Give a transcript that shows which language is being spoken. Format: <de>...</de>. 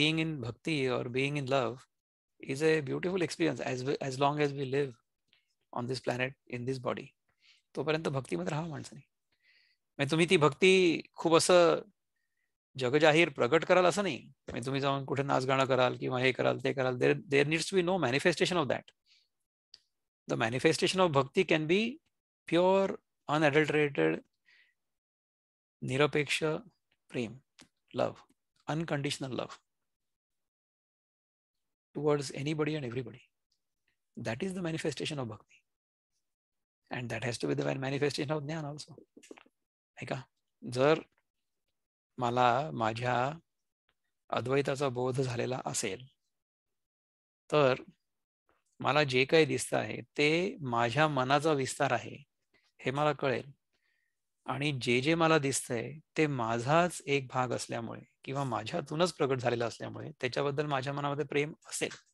<en>Being in bhakti और being in love is a beautiful experience as long as we live on this planet in this body.</en> <mr>तोपर्यंत भक्तीमध्ये राहावं माणसाने. म्हणजे तुम्ही ती भक्ती खूप असं जगजाहीर प्रगट कराल असं नाही. म्हणजे तुम्ही जाऊन कुठे नाच गाणं कराल किंवा हे कराल ते कराल,</mr> <en>There needs to be no manifestation of that. The manifestation of bhakti can be pure, unadulterated, nirapeksha prem, love, unconditional love towards anybody and everybody. That is the manifestation of bhakti. And that has to be the manifestation of gyan also.</en> <mr>है का? जर मला माझ्या अद्वैताचा बोध झालेला असेल तर मला जे काही दिसतं आहे ते माझ्या मनाचा विस्तार आहे हे मला कळेल. आणि जे जे मला दिसतंय ते माझाच एक भाग असल्यामुळे किंवा माझ्यातूनच प्रगट झालेला असल्यामुळे त्याच्याबद्दल माझ्या मनामध्ये प्रेम असेल.</mr>